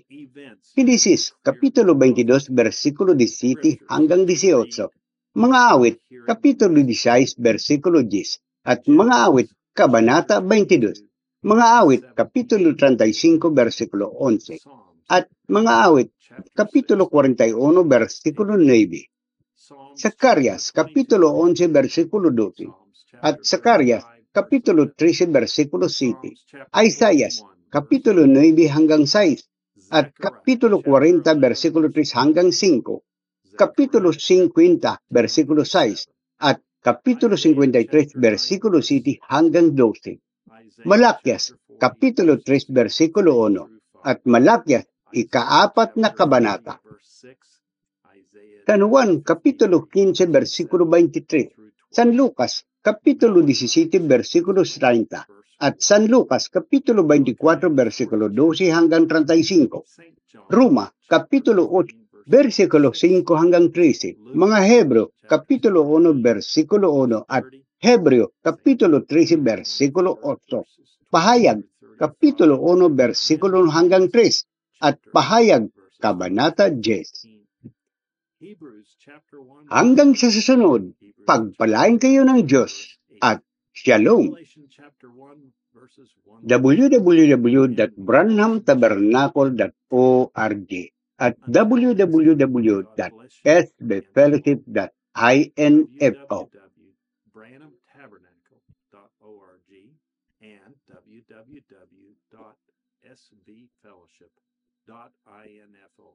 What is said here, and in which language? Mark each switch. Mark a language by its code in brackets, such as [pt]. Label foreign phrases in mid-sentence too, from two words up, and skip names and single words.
[tl] Genesis, Kapitulo 22, versikulo 17 hanggang 18. Mga awit, Kapitulo 16, versikulo 10. At mga awit, Kabanata 22. Mga awit, Kapitulo 35, versikulo 11. At mga awit, Kapitulo 41, versikulo 9. Zacarias, Kapitulo 11, versikulo 12. At Zacarias, Kapitulo 13, versikulo 7. Isaias, Kapitulo 9 hanggang 6. At Kapitulo 40, versikulo 3 hanggang 5. Kapitulo 50, versikulo 6. At Kapitulo 53, versikulo 7 hanggang 12. Malakyas, Kapitulo 3, versikulo 1. At Malakyas, ika-4 na kabanata. San Juan, Kapitulo 15, versikulo 23. San Lucas, Kapitulo 17, versikulo 30. At San Lucas, Kapitulo 24, versikulo 12 hanggang 35. Roma, Kapitulo 8, versikulo 5 hanggang 13. Mga Hebro, Kapitulo 1, versikulo 1 at Hebreo, Kapitulo 13, versikulo 8. Pahayag, Kapitulo 1, versikulo hanggang 3. At Pahayag, Kabanata 10. Hanggang sa susunod, pagpalain kayo ng Diyos at Shalom. www.branhamtabernacle.org at www.sbfellowship.info. [en] and www.sbfellowship.info.